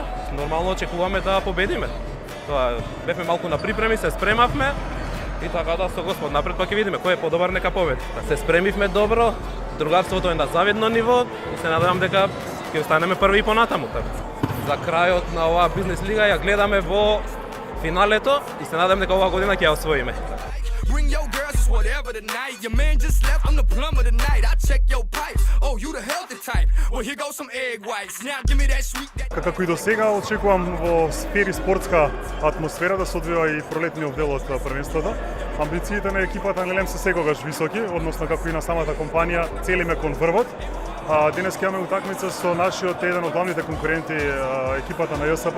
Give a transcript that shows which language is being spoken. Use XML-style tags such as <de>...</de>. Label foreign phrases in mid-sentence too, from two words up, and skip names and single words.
<mk>Нормално очекуваме да победиме. Тоа бевме малку на припреми, се спремавме и така да со Господ напред па ќе видиме кој е подобар нека победи. Се спремивме добро, другарството е на завидно ниво и се надевам дека ќе останеме први и понатаму. За крајот на оваа бизнес лига ја гледаме во финалето и се надевам дека оваа година ќе ја освоиме.</mk> <en>Bring your girls, it's whatever tonight. Your man just left, I'm the plumber tonight. I check your pipes. Oh, you the healthy type. Well, here goes some egg whites. Now give me that sweet.</en> <mk>Како и до сега очекувам во сфери спортска атмосфера да се одвива и пролетниот дел од првенството. Амбициите на екипата на ЕЛЕМ се секогаш високи, односно како и на самата компанија, целиме кон врвот. Денес ќе имаме утакмица со нашиот еден од главните конкуренти, екипата на ЈСП.</mk>